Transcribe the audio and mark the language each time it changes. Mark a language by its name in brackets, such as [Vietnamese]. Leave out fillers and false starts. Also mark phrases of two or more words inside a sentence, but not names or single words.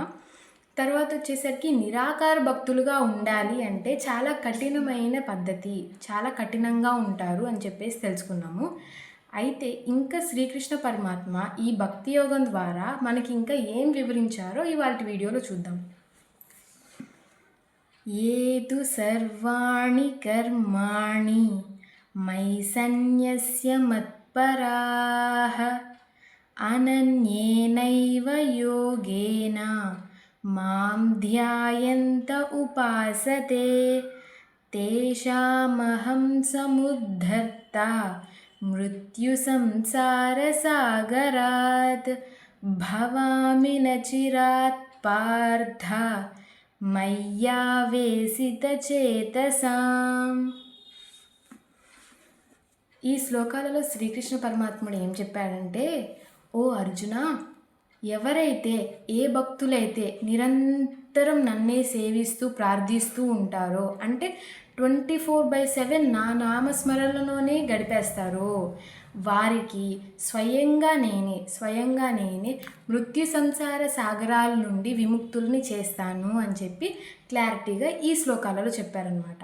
[Telugu] తర్వాత వచ్చేసరికి నిరాకార భక్తులుగా ఉండాలి అంటే చాలా కఠినమైన పద్ధతి, చాలా కఠినంగా ఉంటారు అని చెప్పేసి తెలుసుకున్నాము. అయితే ఇంకా శ్రీకృష్ణ పరమాత్మ ఈ భక్తి యోగం ద్వారా మనకి ఇంకా ఏం వివరించారో ఇవాళ వీడియోలో చూద్దాం. [Sanskrit] ये तु सर्वाणि कर्माणि मयि सन्न्यस्य मत्पराः अनन्येनैव योगेन मां ध्यायन्त उपासते तेषामहं समुद्धर्ता मृत्युसंसारसागरात् भवामि न चिरात् पार्थ మయ్యావేసితచేతసాం. [Telugu] ఈ శ్లోకాలలో శ్రీకృష్ణ పరమాత్ముడు ఏం చెప్పాడంటే, ఓ అర్జున, ఎవరైతే ఏ భక్తులైతే నిరంతరం నన్నే సేవిస్తూ ప్రార్థిస్తూ ఉంటారో, అంటే 24/7 నా నామస్మరణలోనే గడిపేస్తారో వారికి స్వయంగా నేనే మృత్యు సంసార సాగరాల నుండి విముక్తుల్ని చేస్తాను అని చెప్పి క్లారిటీగా ఈ శ్లోకాలలో చెప్పారనమాట.